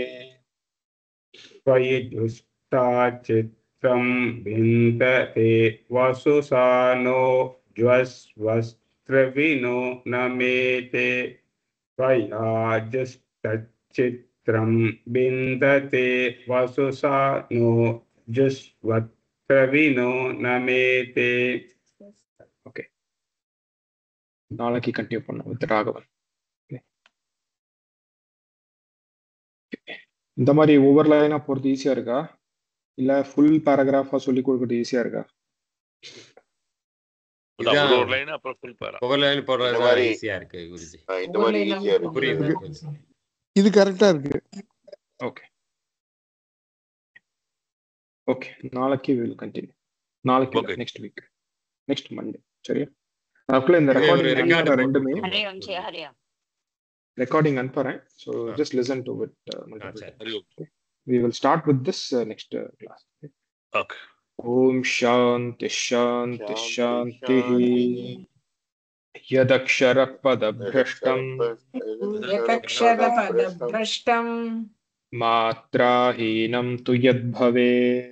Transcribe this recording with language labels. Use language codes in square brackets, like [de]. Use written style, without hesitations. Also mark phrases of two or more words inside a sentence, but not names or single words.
[sa] त्वयि जुष्टाचित्रं विन्दते वसुषानो ज्वस्वस्त्रविणो नमेते त्वया जुष्टचित्रं विन्दते वसुषानो जुष्वस्त्रविणो नमेते [ta] ஓகே நாளைக்கு கண்டினியூ பண்ணோம் வித் ராகவன் இந்த மாதிரி ஒவ்வொரு லைனா போறது ஈஸியா இருக்கா இல்ல [en] full paragraph [ta] சொல்லி கொடுக்கறது ஈஸியா இருக்கா ஒவ்வொரு லைன் போடுறது ஈஸியா இருக்கு குருஜி. இந்த மாதிரி ஈஸியா இருக்கு. புரியுது. இது கரெக்டா இருக்கு. ஓகே ஓகே நாளைக்கு [en] will continue. [ta] நாளைக்கு [en] next week next Monday [ta] சரியா? அதுக்குள்ள இந்த ரெக்கார்டிங் ரெண்டுமே recording அனுப்புறேன். [en] So just listen to it. We will start with this next class. Okay. [sa] ॐ शान्ति शान्ति शान्ति. यदक्षरपदभ्रष्टं मात्राहीनं तु यद्भवेत्